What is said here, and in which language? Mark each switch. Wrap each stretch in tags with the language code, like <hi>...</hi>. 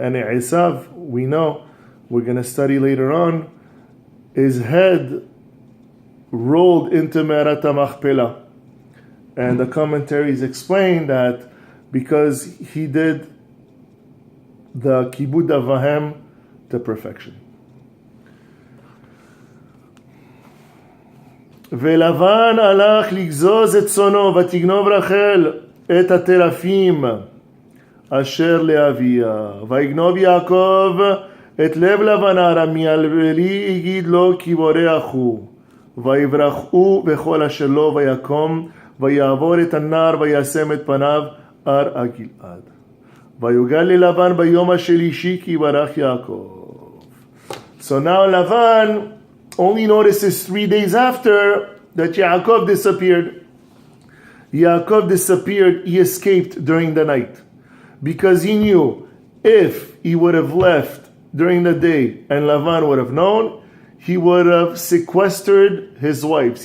<en>And Esav, we know, we're going to study later on, his head rolled into Me'arat HaMachpelah. And the commentaries explain that because he did the Kibud avayim to perfection.</en> <he>ולבן הלך לגזוז את צונו, ותגנוב רחל את הטרפים אשר לאביה. ויגנוב יעקב את לב לבן הארמי, ולי הגיד לו כי בורח הוא. ויברחו בכל אשר לו, ויקום, ויעבור את הנהר, וישם את פניו הר הגלעד. ויוגל ללבן ביום השלישי, כי ברח יעקב.</he> <en>So now Lavan only notices 3 days after that Yaakov disappeared. Yaakov disappeared, he escaped during the night. Because he knew if he would have left during the day and Lavan would have known, he would have sequestered his wives.</en>